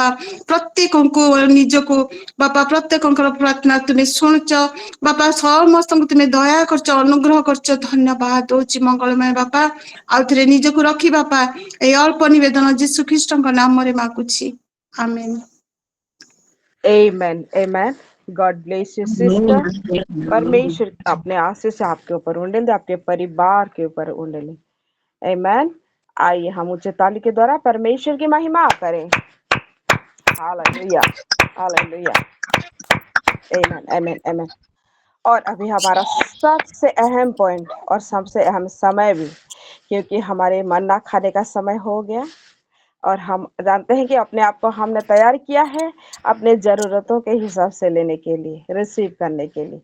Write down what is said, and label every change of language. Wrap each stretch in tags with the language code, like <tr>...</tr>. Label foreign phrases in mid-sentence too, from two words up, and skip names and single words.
<or>ପ୍ରତ୍ୟେକଙ୍କୁ ନିଜକୁ ବାପା ପ୍ରତ୍ୟେକଙ୍କର ପ୍ରାର୍ଥନା ତୁମେ ଶୁଣୁଛ ବାପା ସମସ୍ତଙ୍କୁ ତୁମେ ଦୟା କରୁଛ ଅନୁଗ୍ରହ କରୁଛ ଧନ୍ୟବାଦ ଦଉଛି ମଙ୍ଗଳମୟ ବାପା। ଆଉଥରେ ନିଜକୁ ରଖି ବାପା ଏଇ ଅଳ୍ପ ନିବେଦନ ଯୀଶୁ ଖ୍ରୀଷ୍ଟଙ୍କ ନାମରେ ମାଗୁଛି ଆମେନ।</or> <en>Amen. Amen. God bless you, sister.</en> <hi>परमेश्वर अपने आशीष आपके ऊपर उंडेल दे, आपके परिवार के ऊपर उंडेल।</hi> <en>Amen.</en> <hi>आइए हम उच्च ताली के द्वारा परमेश्वर की महिमा करें। हालेलुया, हालेलुया।</hi> <en>Amen. Amen. Amen.</en> <hi>और अभी हमारा सबसे अहम पॉइंट और सबसे अहम समय भी, क्योंकि हमारे मन्ना खाने का समय हो गया और हम जानते हैं कि अपने आप को हमने तैयार किया है अपने ज़रूरतों के हिसाब से लेने के लिए, रिसीव करने के लिए।</hi>